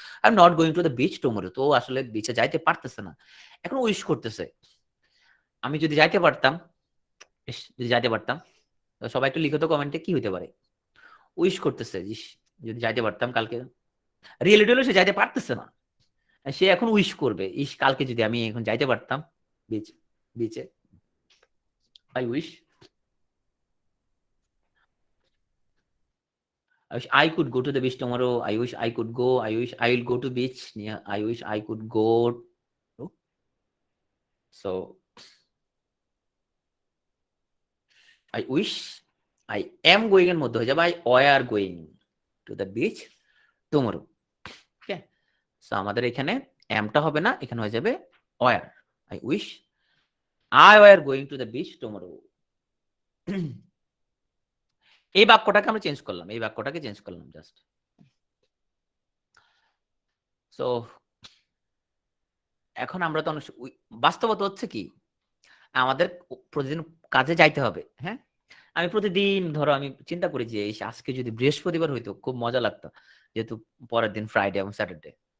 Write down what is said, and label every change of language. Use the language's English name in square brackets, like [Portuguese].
[English] I am not going to the beach tomorrow, [Bangla] তো আসলে বিচে যাইতে পারতেছে না, এখন উইশ করতেছে আমি যদি যাইতে পারতাম। যদি যাইতে পারতাম, সবাই একটু লিখো তো কমেন্টে কি হইতে পারে। উইশ করতেছে যদি যাইতে পারতাম কালকে। রিয়েলিটি হলো সে যাইতে পারতেছে না, সে এখন উইশ করবে, কালকে যদি আমি এখন যাইতে পারতাম বিচে। [English] I wish I could go to the beach tomorrow. I wish I could go. I wish I will go to beach. Yeah, I wish I could go. So I wish I am going [Bangla] এর মধ্যে হয়ে যাবে [English] I were going to the beach tomorrow. [Bangla] Okay, so আমাদের এখানে আমটা হবে না, এখানে হয়ে যাবে [English] were. I wish I were going to the beach tomorrow. [Bangla] এই বাক্যটাকে আমরা চেঞ্জ করলাম, এই বাক্যটাকে চেঞ্জ করলাম জাস্ট। সো এখন আমরা তো বাস্তবতা হচ্ছে কি, আমাদের প্রতিদিন কাজে যাইতে হবে। হ্যাঁ, আমি প্রতিদিন ধরো আমি চিন্তা করি যে আজকে যদি বৃহস্পতিবার হইতো খুব মজা লাগতো, যেহেতু পরের দিন ফ্রাইডে এবং স্যাটারডে।